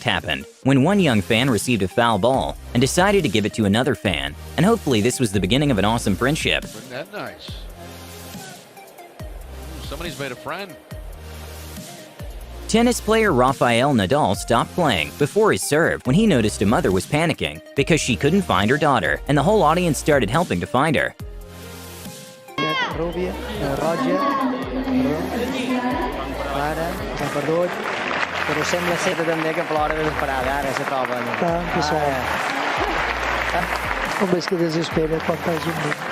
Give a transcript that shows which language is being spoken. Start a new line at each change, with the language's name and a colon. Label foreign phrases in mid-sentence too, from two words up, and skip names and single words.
English: happened when one young fan received a foul ball and decided to give it to another fan, and hopefully this was the beginning of an awesome friendship. Isn't that nice? Somebody's made a friend. Tennis player Rafael Nadal stopped playing before his serve when he noticed a mother was panicking because she couldn't find her daughter, and the whole audience started helping to find her.
Catalan: Roger, Clara, s'ha perdut, però sembla ser també que plora desesperada, ara se troba. Que sort. Home, és que desespera quan fas un minut.